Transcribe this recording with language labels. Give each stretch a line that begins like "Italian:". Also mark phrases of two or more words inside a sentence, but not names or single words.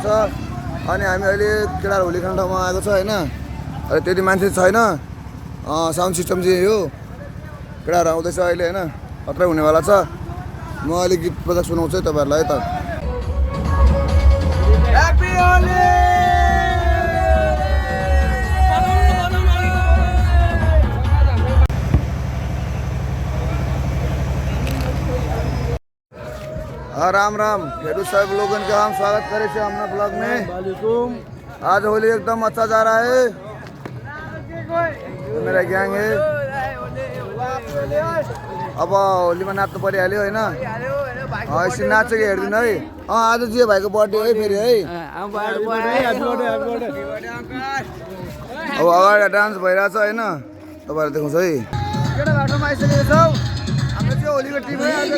Nepali: अनि हामी अहिले केटाहरू होली खाने ठाउँमा आएको छ होइन। अहिले त्यति मान्छे छैन, साउन्ड सिस्टम चाहिँ यो केटाहरू आउँदैछ अहिले होइन, खत्रै हुनेवाला छ। म अहिले गीत बजा सुनाउँछु है तपाईँहरूलाई है त।
English: Happy Holi.
Hindi: राम राम, फेरू सब लोगों का हम स्वागत करे थे अपना ब्लॉग में। आज होली एकदम अच्छा जा रहा है, तो मेरा गैंग है।
Nepali: अब होली में नाच्नु परिहाल्यो होइन। यसरी नाचेको हेरिदिनु है। आज जियो भाइको बर्थडे है फेरि है। अब अगाडि डान्स भइरहेछ होइन, तपाईँहरू देखाउँछ है। केटा घाटोमा आइसकेको छौँ। हाम्रो चाहिँ होलीको टिम है आजको।